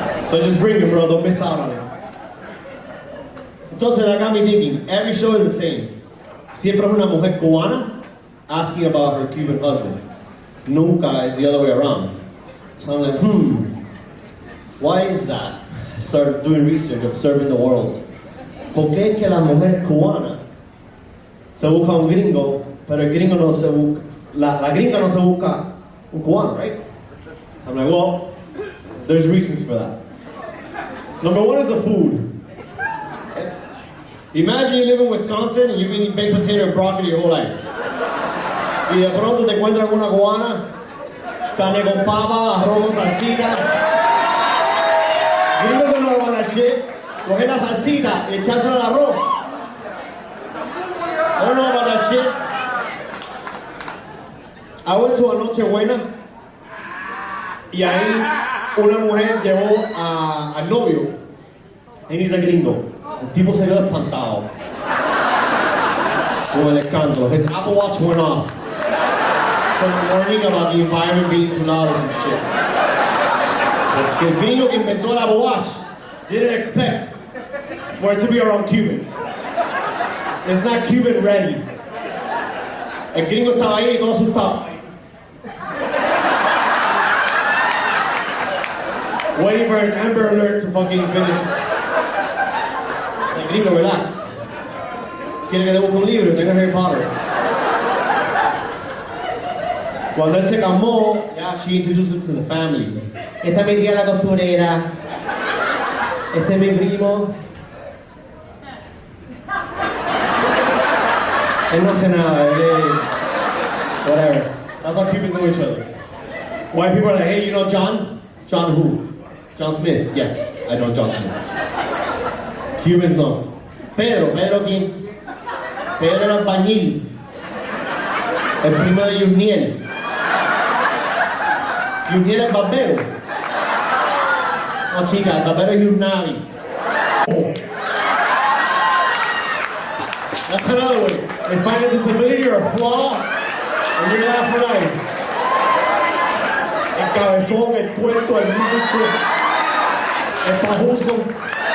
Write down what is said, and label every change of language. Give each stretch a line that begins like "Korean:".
English: So just bring him, bro, don't miss out on it. Entonces that got me thinking, every show is the same.
Spanish: Siempre es una mujer cubana
English: asking about her Cuban husband. Nunca is the other way around. So I'm like, why is that? I started doing research, observing the world.
Spanish: ¿Por qué es que la mujer cubana se busca un gringo, pero el gringo no se busca, la gringa no se busca un cubano, right?
English: I'm like, well, there's reasons for that. Number one is the food. Imagine you live in Wisconsin and you've been eating baked potato and broccoli your whole life.
Spanish: Y de pronto te encuentras una cubana, carne con papa, arroz con salsita.
English: Gringos don't know about that shit.
Spanish: Coger la salsita y echársela al arroz.
English: I don't know about that shit. I went to a Nochebuena
Spanish: y ahí una mujer llevó al novio
English: and he's a gringo.
Spanish: El tipo se quedó espantado con el escándalo.
English: His Apple Watch went off. Some warning about the environment being too loud or some shit.
Spanish: El gringo que inventó el Apple Watch
English: didn't expect for it to be around Cubans. It's not Cuban ready.
Spanish: El gringo estaba ahí y todo asustado.
English: Waiting for his Amber Alert to fucking finish. El gringo, relax.
Spanish: Quiere que te busque un libro, tenga Harry Potter. Cuando él se calmó,
English: yeah, she introduced him to the family.
Spanish: Esta es mi tía la costurera. Este es mi primo. Él no hace nada, whatever.
English: That's how Cubans know each other. White people are like, hey, you know John? John who? John Smith. Yes, I know John Smith. Cubans no.
Spanish: Pedro quién? Pedro era albañil. El primo de Yuniel. Yuniel es barbero. No, chica, el barbero es Yunari.
English: That's another way. They find a disability or a flaw, and you're there for life.
Spanish: El cabezón, el tuerto, el mucho, el pajuso.